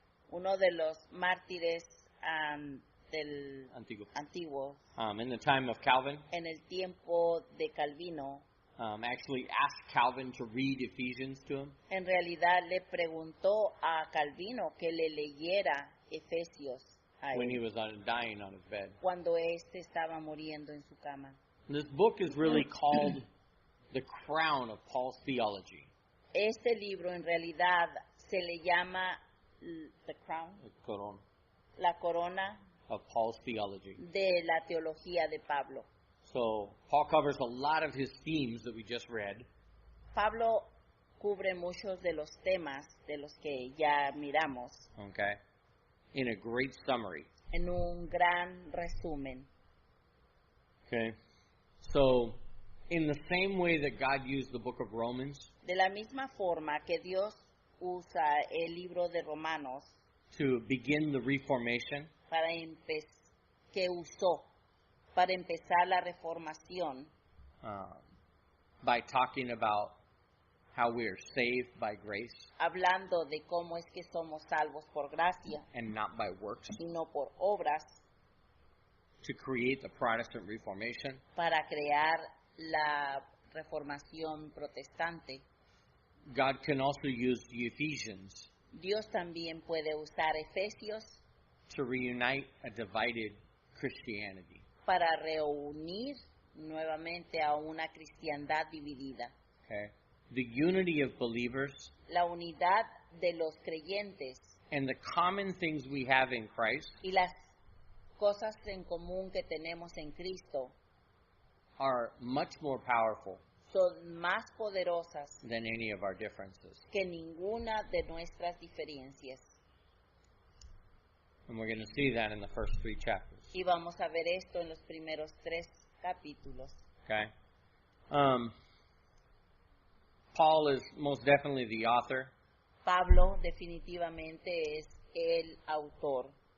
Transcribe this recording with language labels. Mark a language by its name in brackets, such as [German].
[Spanish] Uno de los mártires del antiguo, [English] in the time of Calvin, [Spanish] en el tiempo de Calvino, [English] actually asked Calvin to read Ephesians to him. [Spanish] en realidad le preguntó a Calvino que le leyera Efesios a [English] When he [Spanish] él [English] was dying on his bed. [Spanish] cuando éste estaba muriendo en su cama. [English] This book is really called the crown of Paul's theology. [Spanish] Este libro en realidad se le llama [English] The Crown, The crown [Spanish] la corona [English] of Paul's theology. [Spanish] de la teología de Pablo. [English] So Paul covers a lot of his themes that we just read. [Spanish] Pablo cubre muchos de los temas de los que ya miramos [English] Okay, in a great summary. [Spanish] en un gran resumen. [English] Okay, so in the same way that God used the book of Romans [Spanish] De la misma forma que Dios usa el libro de Romanos [English] to begin the Reformation, [Spanish] para que usó para empezar la reformación, [English] by talking about how we are saved by grace [Spanish] hablando de cómo es que somos salvos por gracia [English] and not by works, [Spanish] y no por obras, [English] to create the Protestant Reformation. [Spanish] para crear la reformación protestante. [English] God can also use the Ephesians [Spanish] Dios también puede usar Efesios [English] to reunite a divided Christianity. [Spanish] para reunir nuevamente a una cristiandad dividida. [English] Okay? The unity of believers [Spanish] La unidad de los creyentes [English] and the common things we have in Christ [Spanish] y las cosas en común que tenemos en Cristo [English] are much more powerful [Spanish] son más poderosas [English] than any of our differences. [Spanish] que ninguna de nuestras diferencias. [English] And we're going to see that in the first 3 chapters. [Spanish] Y vamos a ver esto en los primeros 3 capítulos. [English] Okay? Paul is most definitely the author. [Spanish] Pablo definitivamente es el autor.